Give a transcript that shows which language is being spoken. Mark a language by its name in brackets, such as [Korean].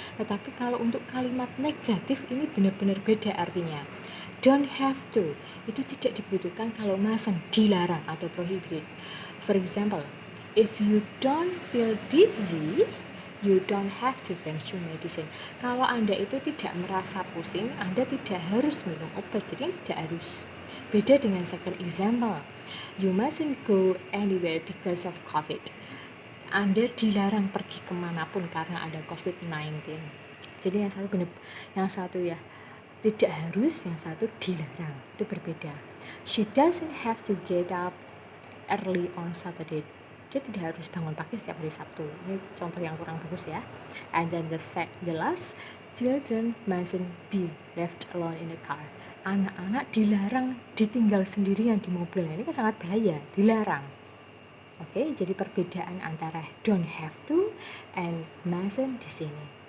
[Indonesian] Tetapi kalau untuk kalimat negatif ini benar-benar beda artinya. Don't have to itu tidak dibutuhkan, kalau mustn't dilarang atau prohibited. [English] For example, if you don't feel dizzy, you don't have to consume medicine. [Indonesian] Kalau Anda itu tidak merasa pusing, Anda tidak harus minum obat, jadi tidak harus. Beda dengan [English] second example, you mustn't go anywhere because of COVID. [Indonesian] Anda dilarang pergi kemanapun karena ada COVID-19. Jadi yang satu ya tidak harus, yang satu dilarang, itu berbeda. [English] She doesn't have to get up early on Saturday. [Indonesian] Dia tidak harus bangun pagi setiap hari Sabtu. Ini contoh yang kurang bagus ya. [English] And then the last, children mustn't be left alone in the car. [Indonesian] Anak-anak dilarang ditinggal sendirian di mobil. Ini kan sangat bahaya, dilarang. Oke, jadi perbedaan antara don't have to and mustn't di sini.